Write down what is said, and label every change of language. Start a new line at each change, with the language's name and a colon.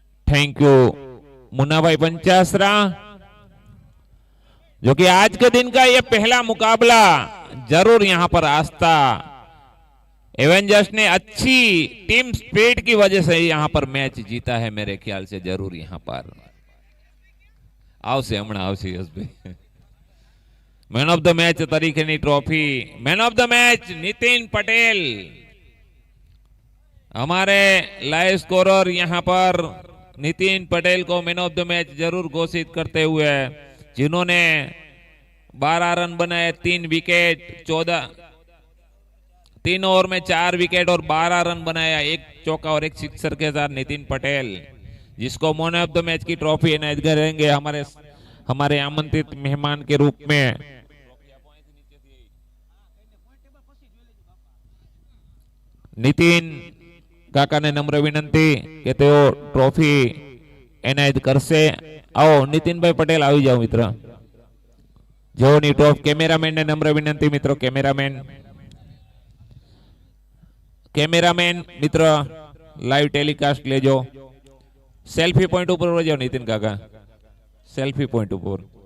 Hindi: Thank you Munna भाई पंचासरा, जो कि आज के दिन का यह पहला मुकाबला जरूर यहां पर आस्था एवेंजर्स ने अच्छी टीम स्पिरिट की वजह से यहां पर मैच जीता है मेरे ख्याल से। जरूर यहां पर
Gujarati: આવશે હમણાં આવશે યશભાઈ। મેન ઓફ ધ મેચ તરીકેની trophy,
Hindi: man of the match Nitin Patel, हमारे लाइव स्कोरर यहां पर नितिन पटेल को मैन ऑफ द मैच जरूर घोषित करते हुए, जिन्होंने 12 रन बनाए, 3 विकेट, 3 ओवर में 4 विकेट और 12 रन बनाया, 1 चौका और 1 सिक्सर के साथ नितिन पटेल, जिसको मैन ऑफ द मैच की ट्रॉफी इनायत करेंगे हमारे आमंत्रित मेहमान के रूप में।
Gujarati: नितिन काका ने नम्र विनंती के तेओ ट्रॉफी इनायत करशे।
Hindi: आओ
Gujarati: नितिन भाई पटेल આવી જાઓ મિત્ર। જોની ટ્રોફ કેમેરામેન ને નમ્ર વિનંતી મિત્રો, કેમેરામેન મિત્ર લાઈવ ટેલિકાસ્ટ લેજો। સેલ્ફી પોઈન્ટ ઉપર વળજો નીતિન કાકા, સેલ્ફી પોઈન્ટ ઉપર।